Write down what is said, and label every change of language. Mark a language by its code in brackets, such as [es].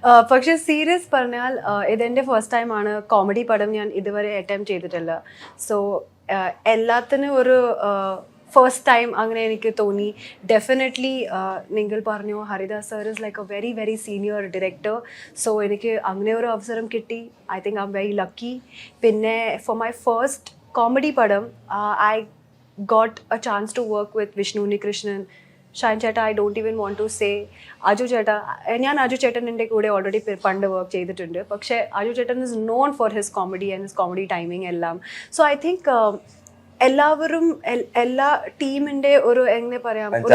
[ml] പക്ഷെ സീരിയസ് പറഞ്ഞാൽ ഇതെന്റെ ഫസ്റ്റ് ടൈം ആണ് കോമഡി പടം ഞാൻ ഇതുവരെ അറ്റംപ്റ്റ് ചെയ്തിട്ടില്ല. സോ എല്ലാത്തിനും ഒരു ഫസ്റ്റ് ടൈം അങ്ങനെ എനിക്ക് തോന്നി. [en] definitely [ml] നിങ്ങൾ പറഞ്ഞു [en] Haridas sir is like a very very senior director. [ml] So എനിക്ക് അങ്ങനെ ഒരു അവസരം കിട്ടി. [en] I think I'm very lucky. പിന്നെ for my first comedy പടം I got a chance to work with Vishnu Unikrishnan, Shain Chetta. I don't even want to say Aju Chetta. [ml] ഞാൻ അജു ചേട്ടൻ്റെ കൂടെ ഓൾറെഡി പണ്ട് വർക്ക് ചെയ്തിട്ടുണ്ട്. പക്ഷേ അജു ചേട്ടൻ [en] is known for his comedy and his comedy timing [ml] എല്ലാം. [en] so I think [ml] എല്ലാവരും എല്ലാ ടീമിന്റെ ഒരു എങ്ങനെ പറയാം,